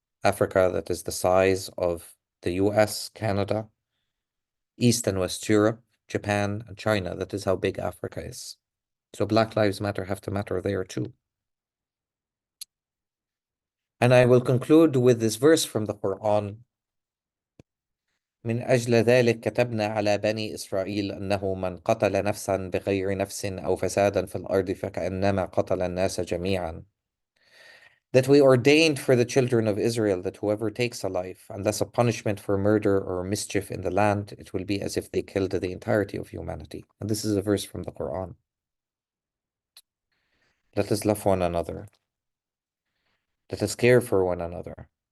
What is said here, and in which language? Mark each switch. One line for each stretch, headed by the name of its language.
English: Africa that is the size of the US, Canada, East and West Europe, Japan, and China. That is how big Africa is. So Black Lives Matter have to matter there too. And I will conclude with this verse from the Quran.
Arabic: من أجل ذلك كتبنا على بني إسرائيل أنه من قتل نفسا بغير نفس أو فسادا في الأرض فكأنما قتل الناس جميعا.
English: That we ordained for the children of Israel that whoever takes a life, and thus a punishment for murder or mischief in the land, it will be as if they killed the entirety of humanity. And this is a verse from the Quran. Let us love one another. Let us care for one another.